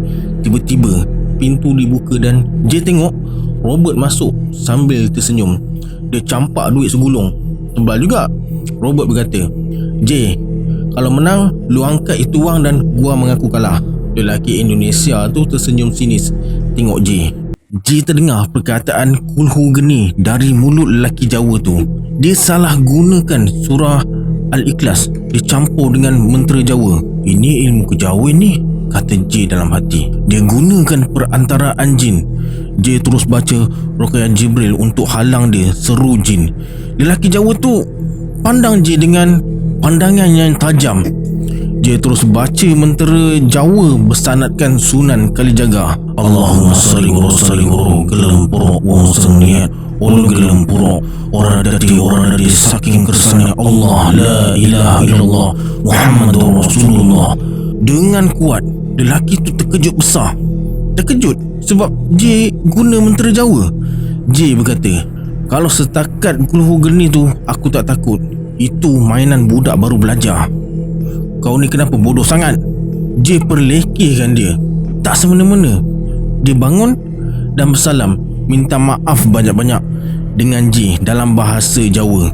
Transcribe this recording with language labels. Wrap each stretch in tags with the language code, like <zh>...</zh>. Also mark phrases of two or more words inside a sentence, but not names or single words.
<ms>Tiba-tiba pintu dibuka dan J tengok Robert masuk sambil tersenyum. Dia campak duit segulung. Tebal juga. Robert berkata, "J, kalau menang, lu angkat itu wang dan gua mengaku kalah." Lelaki Indonesia tu tersenyum sinis tengok J. J terdengar perkataan kulhu geni dari mulut lelaki Jawa tu. Dia salah gunakan surah Al-Ikhlas dicampur dengan mentera Jawa. "Ini ilmu kejawen ni," kata J dalam hati. Dia gunakan perantaraan jin. J terus baca Ruqyah Jibril untuk halang dia, seru jin. Lelaki Jawa tu pandang J dengan pandangan yang tajam. Dia terus baca mentera Jawa bersanadkan Sunan Kalijaga.</ms> <ar>"اللهم صل وسلم</ar> <jv>gelempuruk wong seniat ulu gelempuruk orang dadi saking kersane Allah</jv> <ar>لا إله إلا الله محمد رسول الله."</ar> <ms>Dengan kuat, lelaki tu terkejut besar. Terkejut sebab J guna mentera Jawa. J berkata, "Kalau setakat kulhu geni tu aku tak takut. Itu mainan budak baru belajar. Kau ni kenapa bodoh sangat?" J perlekehkan dia. Tak semena-mena. Dia bangun dan bersalam, minta maaf banyak-banyak dengan J dalam bahasa Jawa.</ms>